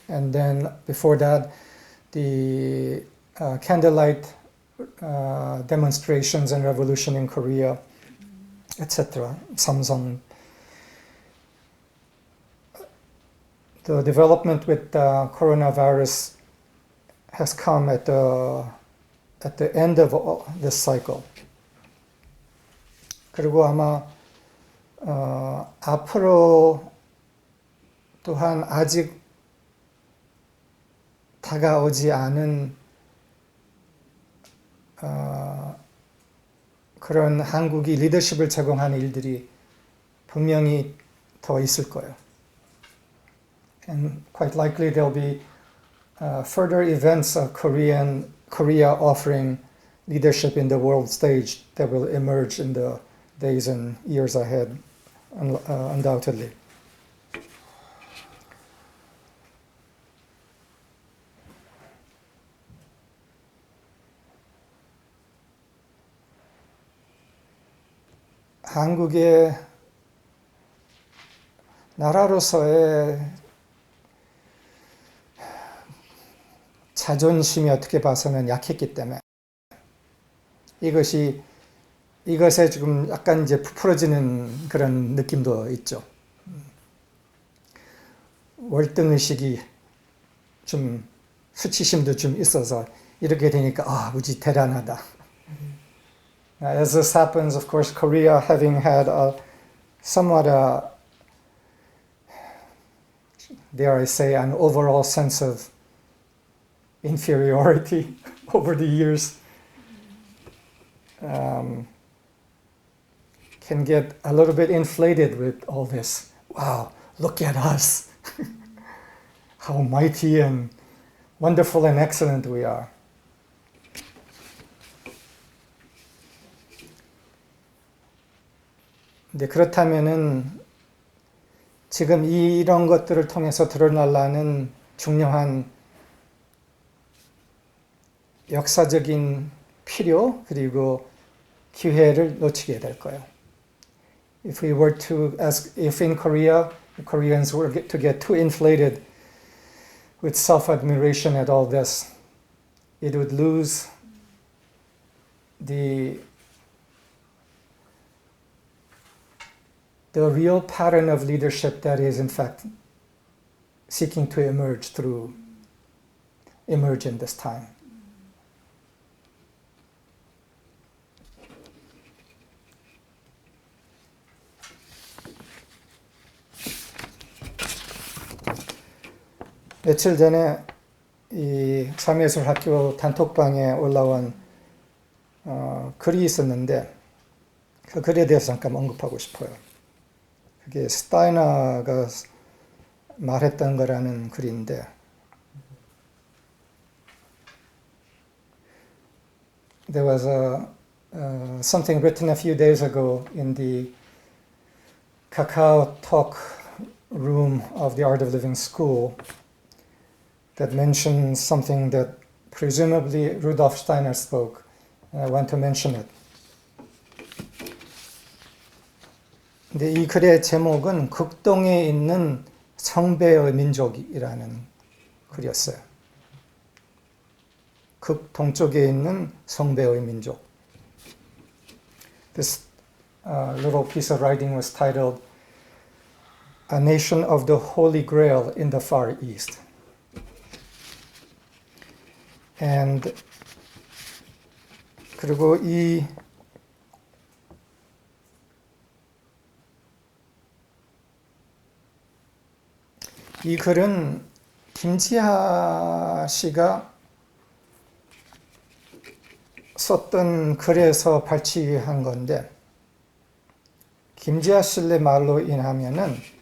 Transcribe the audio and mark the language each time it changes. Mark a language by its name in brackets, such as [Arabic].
[English] And then before that, the candlelight demonstrations and revolution in Korea, etc. Samsung. The development with coronavirus has come at the end of this cycle. [Korean] 그리고 아마 앞으로 또한 아직 다가오지 않은 그런 한국이 리더십을 제공하는 일들이 분명히 더 있을 거예요. [English] And quite likely there'll be further events of Korea offering leadership in the world stage that will emerge in the days and years ahead, undoubtedly. [Korean] 한국의 나라로서의 자존심이 어떻게 봐서는 약했기 때문에 이것에 지금 약간 이제 부풀어지는 그런 느낌도 있죠. 월등의식이 좀 수치심도 좀 있어서 이렇게 되니까 무지 대단하다. [English] As this happens, of course, Korea having had somewhat dare I say, an overall sense of inferiority over the years, can get a little bit inflated with all this. Wow, look at us. How mighty and wonderful and excellent we are. [Korean] 근데 그렇다면은 지금 이런 것들을 통해서 드러나려는 중요한 역사적인 필요 그리고 기회를 놓치게 될 거예요. [English] If we were to ask, if in Korea, the Koreans were to get too inflated with self-admiration at all this, it would lose the real pattern of leadership that is in fact seeking to emerge in this time. [Korean] 며칠 전에 이 참예술학교 단톡방에 올라온 글이 있었는데 그 글에 대해서 잠깐 언급하고 싶어요. 그게 스타이너가 말했던 거라는 글인데 [English] there was something written a few days ago in the Kakao Talk room of the Art of Living School that mentions something that presumably Rudolf Steiner spoke, and I want to mention it. [Korean] 근데 이 글의 제목은 극동에 있는 성배의 민족이라는 글이었어요. 극동쪽에 있는 성배의 민족. [English] This little piece of writing was titled A Nation of the Holy Grail in the Far East. [Korean] And 그리고 이 글은 김지하 씨가 썼던 글에서 발췌한 건데 김지하 씨의 말로 인하면은